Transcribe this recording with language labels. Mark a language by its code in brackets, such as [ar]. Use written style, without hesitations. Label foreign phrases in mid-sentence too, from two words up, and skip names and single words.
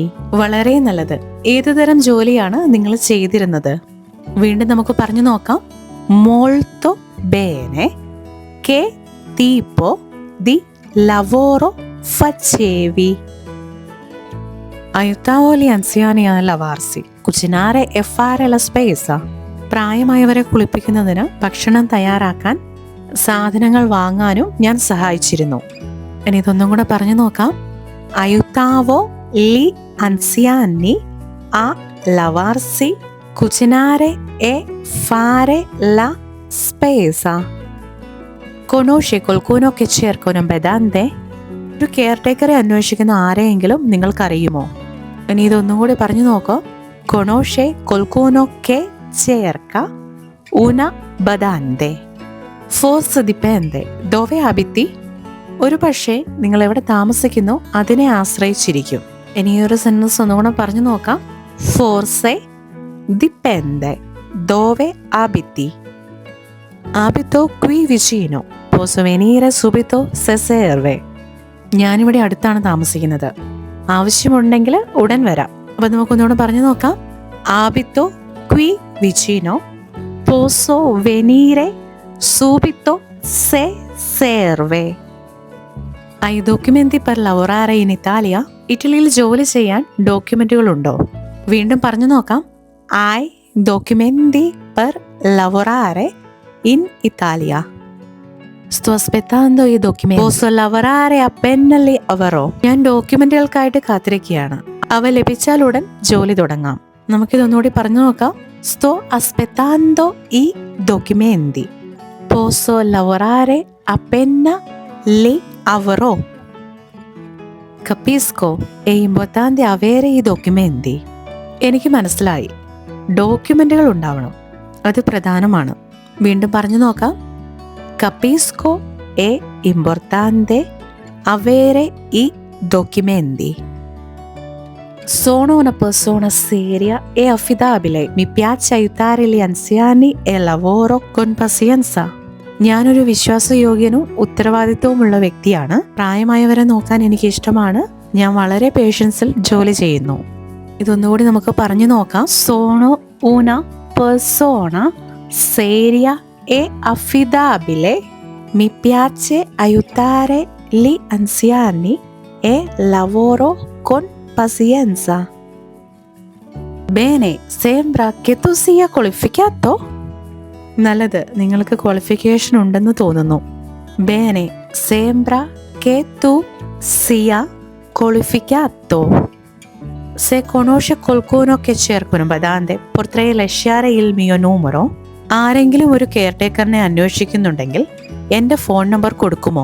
[ml] വളരെ നല്ലത്. ഏത് തരം ജോലിയാണ് നിങ്ങൾ ചെയ്തിരുന്നത്? വീണ്ടും നമുക്ക് പറഞ്ഞു നോക്കാം. [it] Molto bene. Che tipo di lavoro facevi? Aiutavo gli anziani a lavarsi, cucinare e fare la spesa. [ml] പ്രായമായവരെ കുളിപ്പിക്കുന്നതിന്, ഭക്ഷണം തയ്യാറാക്കാൻ, സാധനങ്ങൾ വാങ്ങാനും ഞാൻ സഹായിച്ചിരുന്നു. ഇനി ഇതൊന്നും കൂടെ പറഞ്ഞു നോക്കാം. [it] Aiutavo gli anziani a lavarsi, cucinare e fare la spesa. Conosce qualcuno che cerca un badante? [ml] ഒരു കെയർ ടേക്കറെ അന്വേഷിക്കുന്ന ആരെയെങ്കിലും നിങ്ങൾക്കറിയുമോ? ഇനി ഇതൊന്നും കൂടി പറഞ്ഞു നോക്കോ. [it] Conosce qualcuno che cerca una badante? Forse dipende. Dove abiti? [ml] ഒരു പക്ഷേ നിങ്ങൾ എവിടെ താമസിക്കുന്നു അതിനെ ആശ്രയിച്ചിരിക്കും. ഇനി ഈ ഒരു സെന്റൻസ് ഒന്നുകൂടെ പറഞ്ഞു നോക്കാം. [it] Forse dipende. Dove abiti? Abito qui vicino. Posso venire subito se serve. [ml] ഞാനിവിടെ അടുത്താണ് താമസിക്കുന്നത്. ആവശ്യമുണ്ടെങ്കിൽ ഉടൻ വരാം. അപ്പം നമുക്കൊന്നുകൂടെ പറഞ്ഞു നോക്കാം. [it] Abito qui vicino posso venire subito se serve. Hai documenti per lavorare in Italia. [ml] ഇറ്റലിയിൽ ജോലി ചെയ്യാൻ ഡോക്യുമെന്റുകളുണ്ടോ? വീണ്ടും പറഞ്ഞു നോക്കാം. [it] Hai documenti per lavorare in Italia. sto aspettando i documenti. Posso lavorare appena li avrò. [ml] ഞാൻ ഡോക്യുമെന്റുകൾക്കായിട്ട് കാത്തിരിക്കുകയാണ്. അവ ലഭിച്ചാൽ ഉടൻ ജോലി തുടങ്ങാം. നമുക്കിതൊന്നുകൂടി പറഞ്ഞു നോക്കാം. [it] sto aspettando i documenti. Posso lavorare appena li avrò. Capisco, è importante avere i documenti. [ml] എനിക്ക് മനസ്സിലായി, ഡോക്യുമെന്റുകൾ ഉണ്ടാവണം, അത് പ്രധാനമാണ്. വീണ്ടും പറഞ്ഞു നോക്കാം. [it] Capisco, è importante avere i documenti. Sono una persona seria e affidabile. Mi piace aiutare gli anziani e lavoro con pazienza. [ml] ഞാനൊരു വിശ്വാസയോഗ്യനും ഉത്തരവാദിത്വമുള്ള വ്യക്തിയാണ്. പ്രായമായവരെ നോക്കാൻ എനിക്ക് ഇഷ്ടമാണ്. ഞാൻ വളരെ പേഷ്യൻസിൽ ജോലി ചെയ്യുന്നു. ഇതൊന്നുകൂടി നമുക്ക് പറഞ്ഞു നോക്കാം. [it] Sono una persona seria e affidabile. Mi piace aiutare gli anziani e lavoro con pazienza. Bene, sembra che tu sia qualificato. [ml] നല്ലത്, നിങ്ങൾക്ക് ക്വാളിഫിക്കേഷൻ ഉണ്ടെന്ന് തോന്നുന്നു. [it] Bene, sembra che tu sia qualificato. Se conosce qualcuno che cerca un badante, potrei lasciare il mio numero. [ml] ആരെങ്കിലും ഒരു കെയർടേക്കറിനെ അന്വേഷിക്കുന്നുണ്ടെങ്കിൽ എൻ്റെ ഫോൺ നമ്പർ കൊടുക്കുമോ?